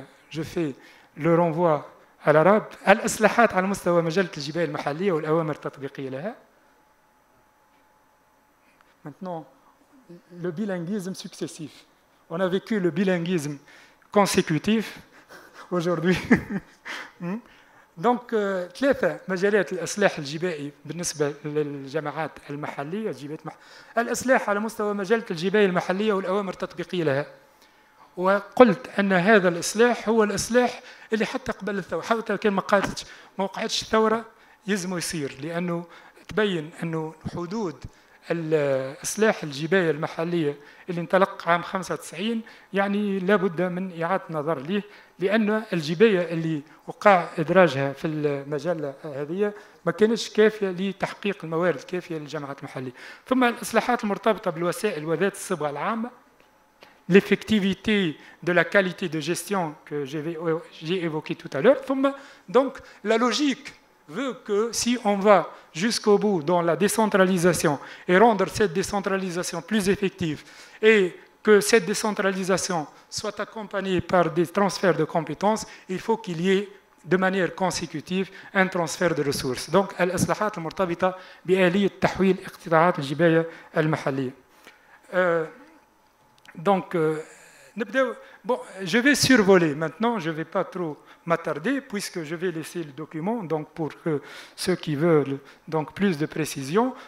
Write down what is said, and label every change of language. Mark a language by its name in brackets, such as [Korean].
[French] Je fais le renvoi à l'arabe. [Arabic] الإصلاحات على مستوى مجلة الجباية المحلية والأوامر التطبيقية لها. [French] Maintenant, le bilinguisme successif. On a vécu le bilinguisme consécutif aujourd'hui. [Arabic] Donc, 3 مجالات الإصلاح الجبائي بالنسبة للجماعات المحلية. الإصلاح على مستوى مجلة الجباية المحلية والأوامر التطبيقية لها. وقلت أن هذا الإصلاح هو الإصلاح اللي حتى قبل الثورة، حتى كان ما وقعتش الثورة يلزموا يصير، لأنه تبين أنه حدود الإصلاح الجباية المحلية اللي انطلق عام 95 يعني لابد من إعادة نظر ليه، لأن الجباية اللي وقع إدراجها في المجلة هذه ما كانتش كافية لتحقيق الموارد الكافية للجامعات المحلية. ثم الإصلاحات المرتبطة بالوسائل وذات الصبغة العامة، [French] l'effectivité de la qualité de gestion que j'ai évoquée tout à l'heure. Donc, la logique veut que si on va jusqu'au bout dans la décentralisation et rendre cette décentralisation plus effective et que cette décentralisation soit accompagnée par des transferts de compétences, il faut qu'il y ait de manière consécutive un transfert de ressources. [Arabic] Donc, الإصلاحات المرتبطة بآلية تحويل اقتطاعات الجباية المحلية. [French] Donc, bon, je vais survoler maintenant, je ne vais pas trop m'attarder puisque je vais laisser le document donc pour ceux qui veulent donc plus de précision.